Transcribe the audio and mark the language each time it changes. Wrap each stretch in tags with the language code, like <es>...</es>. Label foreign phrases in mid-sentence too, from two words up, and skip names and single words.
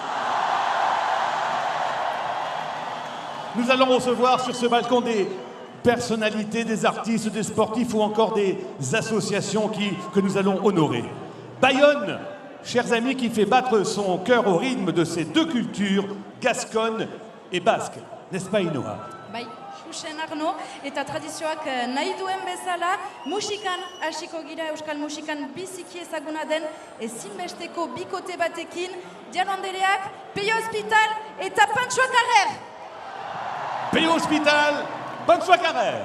<fr>Nous allons recevoir sur ce balcon des personnalités, des artistes, des sportifs ou encore des associations que nous allons honorer. Bayonne, chers amis, qui fait battre son cœur au rythme de ces deux cultures, gasconne et basque. N'est-ce pas, Inoa?</fr> <eu>Bai, Xuxen Arno, eta tradizioak nahi duen bezala, musikan hasiko gira euskal musikan biziki ezaguna den ezinbesteko bikote batekin, Diano Andereak, Peio Hospital eta Panchoa Carrer. Peio Hospital, Panchoa Carrer.</eu>